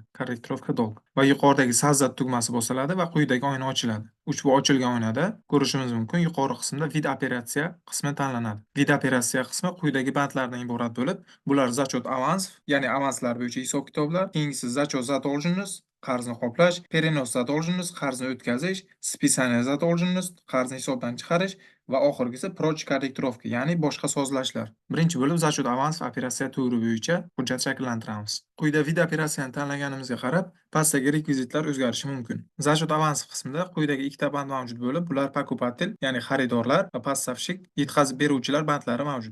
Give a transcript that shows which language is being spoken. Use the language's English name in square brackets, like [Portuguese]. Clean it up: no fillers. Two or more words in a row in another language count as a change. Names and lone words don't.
[Russian] Корректировка долга [Uzbek] va yuqoridagi sozdать tugmasi bosiladi va quyidagi oyna ochiladi. Ushbu ochilgan oynada ko'rishimiz mumkin, yuqori qismda [Russian] вид операция [Uzbek] qismi tanlanadi. [Russian] Вид операция [Uzbek] qismi quyidagi bandlardan iborat bo'lib, bular [Russian] зачет аванс, [Uzbek] ya'ni avanslar bo'yicha hisob-kitoblar, keyingisi [Russian] зачет задолженность, [Uzbek] qarzni qoplash, [Russian] перенос задолженность, [Uzbek] qarzni o'tkazish, [Russian] списание задолженность, [Uzbek] qarzni hisobdan chiqarish va oxirgisi [Russian] проч корректировка, [Uzbek] ya'ni boshqa sozlashlar. Birinchi bo'lib [Russian] зачет аванс [Uzbek] operatsiya turi bo'yicha hujjat shakllantiramiz. Quyida [Russian] вид операцияни [Uzbek] tanlaganimizga qarab, pastdagi rekvizitlar o'zgarishi mumkin. [Russian] Зачет аванс [Uzbek] qismida quyidagi ikkita band mavjud bo'lib, bular покупатель, ya'ni xaridorlar va поставщик, yetkazib beruvchilar bandlari mavjud.